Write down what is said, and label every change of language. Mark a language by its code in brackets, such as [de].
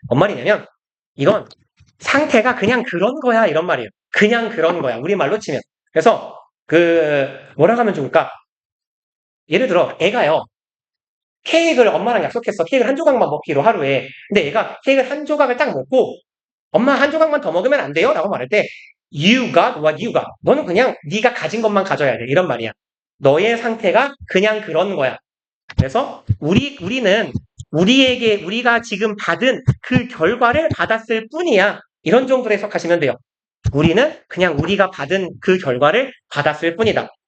[ko] 뭔 말이냐면 이건 상태가 그냥 그런 거야 이런 말이에요. 그냥 그런 거야. 우리말로 치면. 그래서 뭐라고 하면 좋을까? 예를 들어 애가요. 케이크를 엄마랑 약속했어. 케이크를 한 조각만 먹기로 하루에. 근데 얘가 케이크를 한 조각을 딱 먹고 엄마 한 조각만 더 먹으면 안 돼요? 라고 말할 때 [en] You got what you got. [ko] 너는 그냥 네가 가진 것만 가져야 돼. 이런 말이야. 너의 상태가 그냥 그런 거야. 그래서 우리는 우리가 지금 받은 그 결과를 받았을 뿐이야. 이런 정도로 해석하시면 돼요. 우리는 그냥 우리가 받은 그 결과를 받았을 뿐이다.